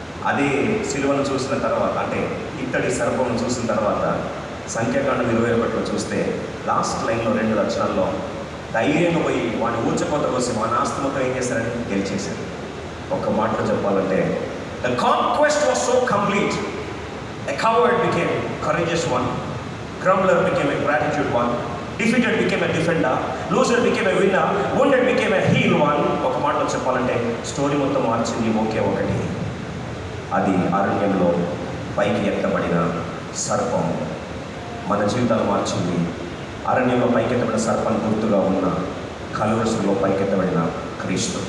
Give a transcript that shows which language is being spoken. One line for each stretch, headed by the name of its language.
Telugu: అదే సిలువను చూసిన తర్వాత, అంటే ఇత్తడి సర్పమును చూసిన తర్వాత సంఖ్యాకాండం 21 చూస్తే లాస్ట్ లైన్లో 2 వచనాల్లో ధైర్యంగా పోయి వాడిని ఊచకొంత కోసం వాని ఆస్తి మొత్తం ఏం చేశారని గెలిచేశారు. ఒక్క మాటలో చెప్పాలంటే
English: The conquest was so complete. A coward became courageous one. Grumbler became a gratitude one. Defeated became a defender. Loser became a winner. Wounded became a healed one.
Telugu: ఒక మాటలో చెప్పాలంటే స్టోరీ మొత్తం మార్చింది ఒకే ఒకటి. అది అరణ్యంలో పైకి ఎత్తబడిన సర్పం మన జీవితాలు మార్చింది. అరణ్యంలో పైకెత్తబడిన సర్పాన్ని గుర్తుగా ఉన్న కలువరిలో పైకెత్తబడిన క్రీస్తు.